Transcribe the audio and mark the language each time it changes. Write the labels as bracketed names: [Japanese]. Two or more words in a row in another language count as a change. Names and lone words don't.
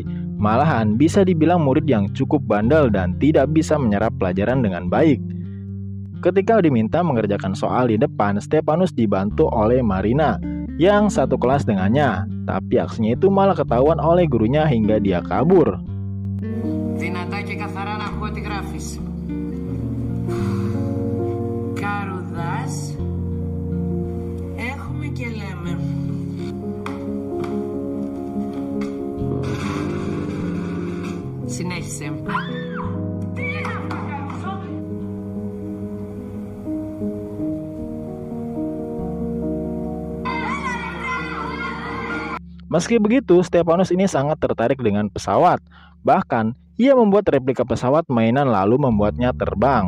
[Indonesian] Malahan bisa dibilang murid yang cukup bandel dan tidak bisa menyerap pelajaran dengan baik. Ketika diminta mengerjakan soal di depan, Stepanus dibantu oleh Marina yang satu kelas dengannya. Tapi aksinya itu malah ketahuan oleh gurunya hingga dia kabur. [Greek] Δυνατά και καθαρά να ακούω τι γράφεις. Καρουδάς. Έχουμε και λέμε. Συνέχισε. [Indonesian] Meski begitu, Stepanus ini sangat tertarik dengan pesawat. Bahkan, ia membuat replika pesawat mainan lalu membuatnya terbang.